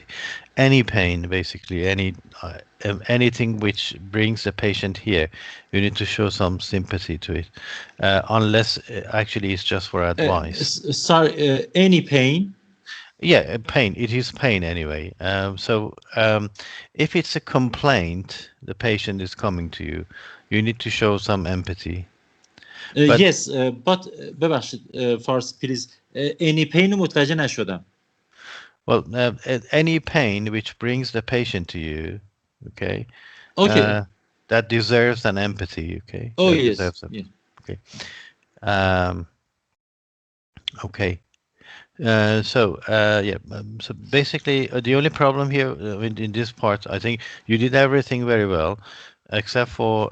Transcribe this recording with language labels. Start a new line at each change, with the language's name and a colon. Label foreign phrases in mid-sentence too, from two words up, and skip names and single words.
English: Any pain, basically, anything which brings the patient here, you need to show some sympathy to it, unless actually it's just for advice. Sorry, any pain? Yeah, pain. It is pain anyway. If it's a complaint, the patient is coming to you, you need to show some empathy. But Yes, but
Persian: ببخشید فارسی پلیز
English: any pain
Persian: رو متوجه نشدم.
English: well, any pain which brings the patient to you, okay, Okay. uh, that deserves an empathy. Okay, Oh that yes. deserves a, Yeah. okay. Um, okay. So basically, the only problem here in this part, I think you did everything very well, except for